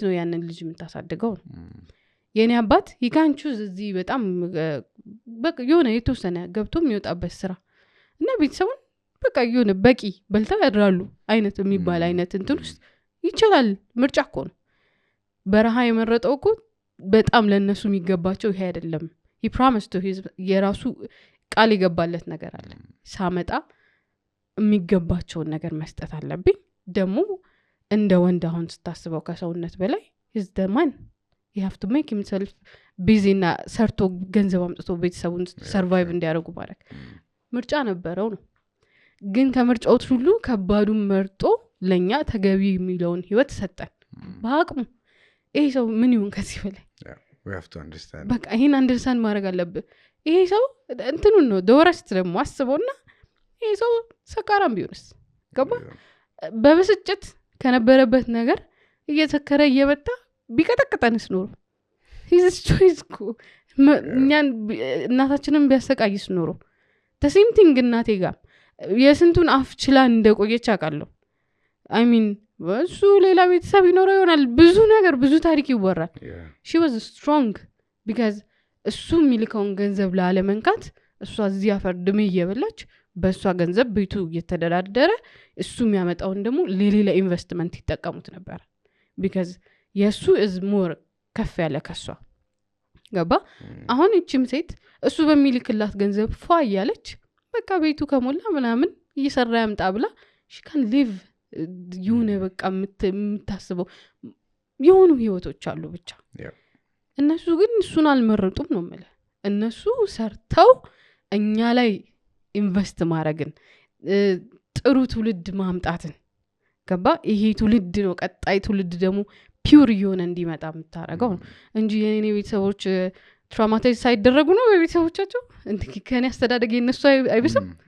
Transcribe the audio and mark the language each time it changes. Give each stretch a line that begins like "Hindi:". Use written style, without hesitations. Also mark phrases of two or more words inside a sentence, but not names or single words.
Amharic: ነው ያንን ልጅ የምታሳድገው የኔ አባት ይካንቹ እዚህ በጣም በቃ የሆነ የተወሰነ ገብቶ የሚወጣበት ስራ እና ቤተሰቡን በቃ የሆነ በቂ በልተው ያድራሉ አይነት የሚባል አይነት እንትን ውስጥ ይችላል ምርጫ እኮ ነው በረሃ የመረጠው እኮ በጣም ለነሱ የሚገባቸው ይሄ አይደለም
English: he promised to
Amharic: his የራሱ ቃል የገባለት ነገር አለ ሳመጣ የሚገባቸውን ነገር መስጠት አለብኝ ደግሞ እንደ ወንድ አሁን ስታስበው ከሰውነት በላይ
English: is the man you have to make himself busy
Amharic: እና ሰርቶ ገንዘብ አምጥቶ ቤተሰቡን ሰርቫይቭ እንዲያደርጉ ማለት ምርጫ ነበረው ነው ግን ከምርጫዎች ሁሉ ከባዱን መርጦ ለኛ ተገቢ የሚለውን ህይወት ሰጠን በአቅሙ ይሄ ሰው ምን ይሁን ከዚህ በላይ
English: we have to understand
Amharic: በቃ ይሄን አንደርስታንድ ማድረግ አለብህ ይሄ ሰው እንትኑን ነው ደወረስት ደግሞ አስበውና ይሄ ሰው ሰካራም ቢሆንስ ገባ በብስጭት ከነበረበት ነገር እየተከረ እየበጣ ቢቀጠቅጠንስ ኖሮ
English: his choice
Amharic: እኮ እኛን እናታችንን ቢያሰቃይስ ኖሮ
English: the same thing
Amharic: እናቴ ጋር የስንቱን አፍ ችላ እንደቆየች አውቃለሁ
English: I mean
Amharic: እሱ ሌላ ቤተሰብ ይኖረው ይሆናል ብዙ ነገር ብዙ ታሪክ ይወራል
English: she was strong because
Amharic: እሱ የሚልከውን ገንዘብ ለአለመንካት እሷ እዚህ አፈር ድሜ እየበላች በእሷ ገንዘብ ቤቱ እየተደራደረ እሱ የሚያመጣውን ደግሞ ለሌላ ኢንቨስትመንት ይጠቀሙት ነበር because የሱ
English: is more
Amharic: ከፍ ያለ ከሷ ገባ አሁን እቺም ሴት እሱ በሚልክላት ገንዘብ ፏ እያለች በቃ ቤቱ ከሞላ ምናምን እየሰራ ያምጣ ብላ
English: she can live
Amharic: የሆነ በቃ የምታስበው የሆኑ ህይወቶች አሉ ብቻ እነሱ ግን እሱን አልመረጡም ነው ማለት እነሱ ሰርተው እኛ ላይ ኢንቨስት ማድረግን ጥሩ ትውልድ ማምጣትን ገባ ይሄ ትውልድ ነው ቀጣይ ትውልድ ደግሞ ፒውር የሆነ እንዲመጣ የምታረጋው እንጂ የኔ ቤተሰቦች ትራውማታይዝ ሳይደረጉ ነው በቤተሰቦቻቸው ከኔ አስተዳደግ የነሱ አይብስም